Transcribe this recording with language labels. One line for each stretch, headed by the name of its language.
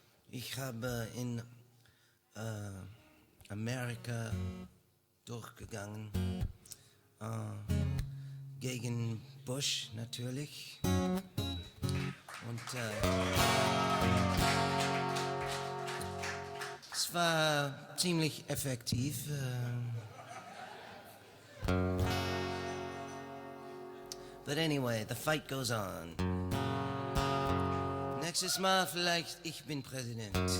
German: Ich habe in Amerika durchgegangen, gegen Bush natürlich. Und es war ziemlich effektiv.
English: But anyway, the fight goes on.
German: Nächstes Mal vielleicht ich bin Präsident.